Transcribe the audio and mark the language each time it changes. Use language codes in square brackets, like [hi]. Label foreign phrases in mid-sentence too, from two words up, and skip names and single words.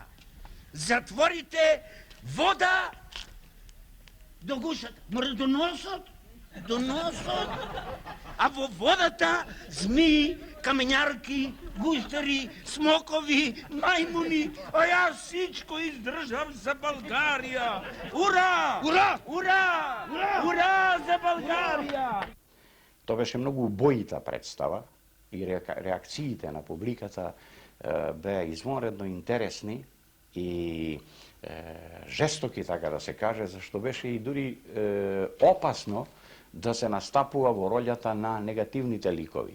[bg] Затворите вода до гушата, може до носът, а във водата змии, каменярки, гущари, смокови, маймуни, а аз всичко издържам за България. Ура! Ура! Ура! Ура за България! [mk] Тоа беше многу убоита представа и реакциите на публиката беа извонредно интересни и жестоки, така да се каже, зашто беше и дури опасно да се настапува во ролјата на негативните ликови.